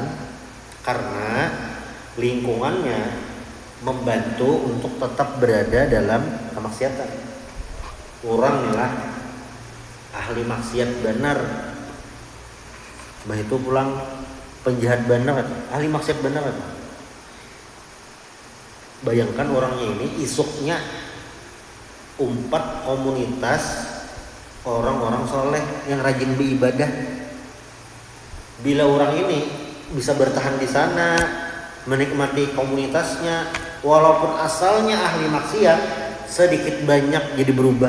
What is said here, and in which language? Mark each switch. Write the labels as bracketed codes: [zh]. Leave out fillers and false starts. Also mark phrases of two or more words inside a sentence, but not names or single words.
[id] Karena lingkungannya membantu untuk tetap berada dalam kemaksiatan. [bjn] orang lah ahli maksiat benar, bah itu pulang penjahat benar, [id] ahli maksiat benar. [bjn] Bayangkan orangnya ini isuknya umpat komunitas orang-orang soleh yang rajin beribadah. [id] Bila orang ini bisa bertahan di sana, menikmati komunitasnya, walaupun asalnya ahli maksiat, sedikit banyak jadi berubah.